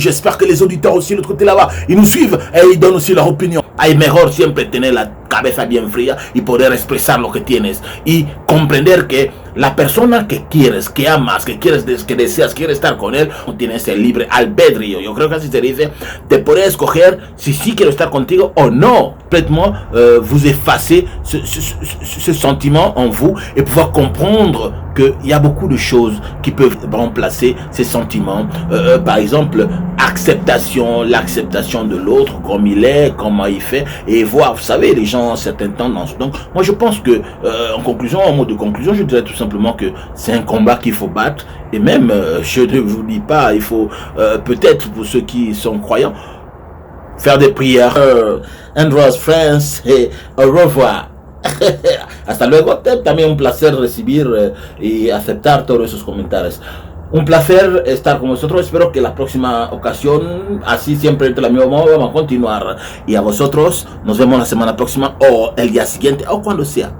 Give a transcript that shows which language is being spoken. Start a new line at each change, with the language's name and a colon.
French: J'espère que les auditeurs aussi de l'autre côté là-bas, ils nous suivent et ils donnent aussi leur opinion.
Spanish: Hay mejor siempre tener la cabeza bien fría y poder expresar lo que tienes y comprender que la persona que quieres, que amas, que quieres, que deseas, quieres estar con él, tienes el libre albedrío. Yo creo que así se dice, de poder escoger si sí quiero estar contigo o no.
French: Complètement vous effacer ce sentiment en vous et pouvoir comprendre qu'il y a beaucoup de choses qui peuvent remplacer ces sentiments. Par exemple, l'acceptation de l'autre, comme il est, comment il fait, et voir, vous savez, les gens ont certaines tendances. Donc, moi, je pense que, en mot de conclusion, je dirais tout simplement que c'est un combat qu'il faut battre. Et même, je ne vous dis pas, il faut peut-être, pour ceux qui sont croyants, faire des prières. Andros France, au revoir.
Spanish: Hasta luego. También un placer recibir y aceptar todos esos comentarios. Un placer estar con vosotros. Espero que la próxima ocasión, así siempre de la misma modo, vamos a continuar. Y a vosotros, nos vemos la semana próxima o el día siguiente o cuando sea.